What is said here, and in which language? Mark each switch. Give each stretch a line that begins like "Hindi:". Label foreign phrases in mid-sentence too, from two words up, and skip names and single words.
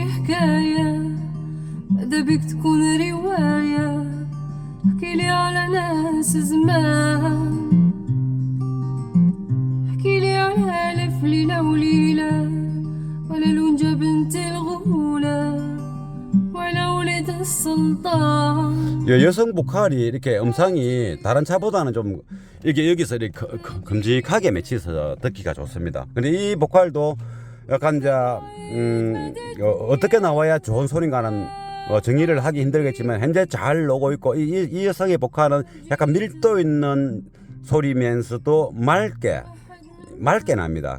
Arabic: حكاية ماذا بيك تكون رواية احكي لي على ناس زمان احكي لي على ألف ليلة وليلة ولا لونجة بنت الغولة ولا ولد السلطان.
Korean: 여성 보컬이 이렇게 음상이 다른 차보다는 좀 이게 여기서 이렇게 큼직하게 맺혀서 듣기가 좋습니다. 근데 이 보컬도 약간 이제 어떻게 나와야 좋은 소리인가는 정의를 하기 힘들겠지만 현재 잘 나오고 있고, 이 여성의 보컬은 약간 밀도 있는 소리면서도 맑게 납니다.